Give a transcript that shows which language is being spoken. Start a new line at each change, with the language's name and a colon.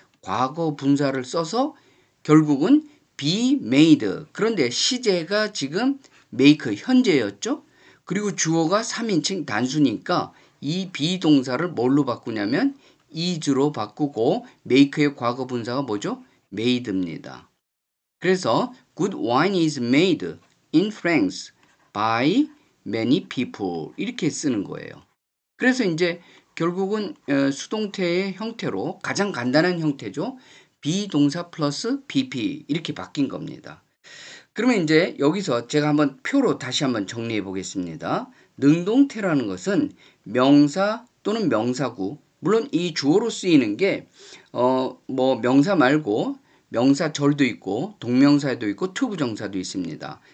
Korean: 과거 분사를 써서 결국은 be made. 그런데 시제가 지금 make 현재였죠? 그리고 주어가 3인칭 단수니까 이 비동사를 뭘로 바꾸냐면 is로 바꾸고 make의 과거 분사가 뭐죠? made입니다. 그래서
English: good wine is made in France by many people
Korean: 이렇게 쓰는 거예요. 그래서 이제 결국은 수동태의 형태로 가장 간단한 형태죠. 비동사 플러스 PP 이렇게 바뀐 겁니다. 그러면 이제 여기서 제가 한번 표로 다시 한번 정리해 보겠습니다. 능동태라는 것은 명사 또는 명사구, 물론 이 주어로 쓰이는 게 뭐 명사 말고 명사절도 있고 동명사도 있고 투부정사도 있습니다.